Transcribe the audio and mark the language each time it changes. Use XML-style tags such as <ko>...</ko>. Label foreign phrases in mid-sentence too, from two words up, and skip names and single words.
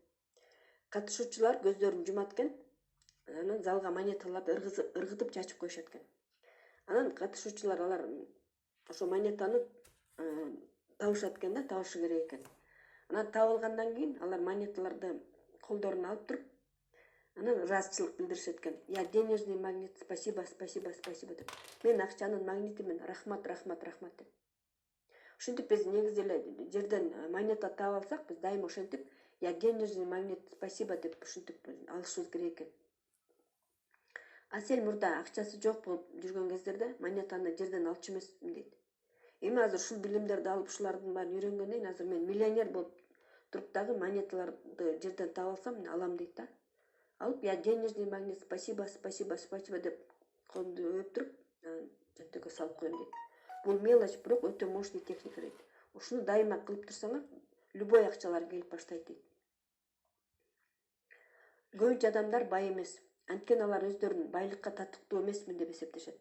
<ky>Катышуучулар көздөрүн жумат экен, анан залга монеталарды ыргытып чачып коюшат экен. Анан катышуучулар алар ошо монетаны табышат экен да, табышы керек экен. Анан таап алгандан кийин алар монеталарды колдоруна алып туруп, анан ыраазычылык билдиришет экен.</ky> <ru>Я денежный магнит, спасибо, спасибо, спасибо деп.</ru> <ky>Мен акчанын магнитимин, рахмат, рахмат, рахмат деп. Ушинтип биз негизи эле жерден монета таап алсак, биз дайыма ошентип,</ky> <ru>я денежный магнит, спасибо</ru> <ky>деп ушинтип алышыбыз керек экен. А сен мурда акчасы жок болуп жүргөн кездерде монетаны жерден алчу эмесмин дейт. Эми азыр ушул билимдерди алып, ушулардын баарын үйрөнгөндөн кийин азыр мен миллионер болуп туруп дагы монеталарды жерден таап алсам, алам дейт да. Алып,</ky> <ru>я денежный магнит, спасибо, спасибо, спасибо</ru> <ky>деп колумду өп туруп, жөнтөккө салып коем дейт. Бул мелочь, бирок өтө мощный техника дейт. Ушуну дайыма кылып турсаңар, любой акчалар келип баштайт дейт. Көбүнчө адамдар бай эмес, анткени алар өздөрүн байлыкка татыктуу эмесмин деп эсептешет.</ky>